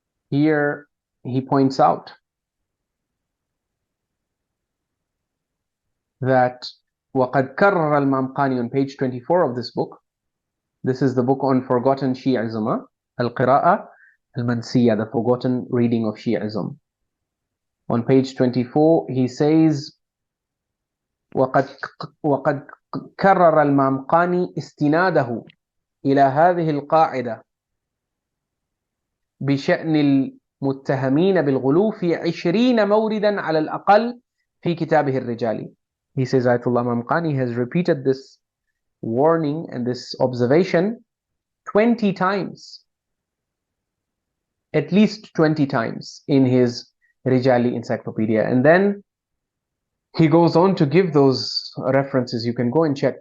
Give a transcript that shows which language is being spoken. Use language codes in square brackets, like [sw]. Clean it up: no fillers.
[en] Here he points out that [ar] وَقَدْ كَرَّرَ الْمَمْقَانِ [en] on page 24 of this book. This is the book on forgotten Shi'ism, Al-Qira'ah al-Mansiyah, the forgotten reading of Shi'ism. On page 24, he says, [ar] وَقَدْ كَرَّرَ الْمَمْقَانِ اسْتِنَادَهُ إلى هذه القاعدة بشأن المتهمين بالغلو في 20 موردا على الأقل في كتابه الرجالي. [en] He says Ayatollah Mamqani has repeated this warning and this observation 20 times, at least 20 times in his Rijali encyclopedia. And then he goes on to give those references. You can go and check.